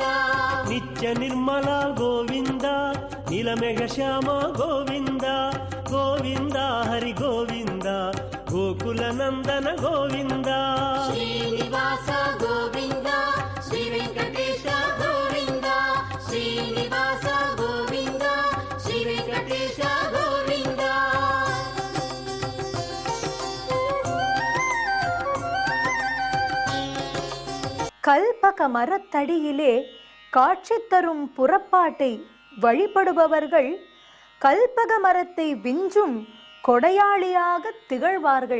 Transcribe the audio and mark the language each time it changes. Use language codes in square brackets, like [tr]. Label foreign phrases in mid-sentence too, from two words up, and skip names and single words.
[te] నిత్య నిర్మల గోవింద నీలమేఘ శ్యామ గోవింద గోవింద హరి గోవింద గోకుల నందన గోవింద శ్రీనివాస గోవింద శ్రీ వెంకటేశ గోవింద శ్రీనివాస గోవింద శ్రీ వెంకటేశ గోవింద [ta] கல்பக மரத்தடியிலே காட்சி தரும் புறப்பாட்டை வழிபடுபவர்கள் கல்பக மரத்தை விஞ்சும் கொடையாளியாக திகழ்வார்கள்.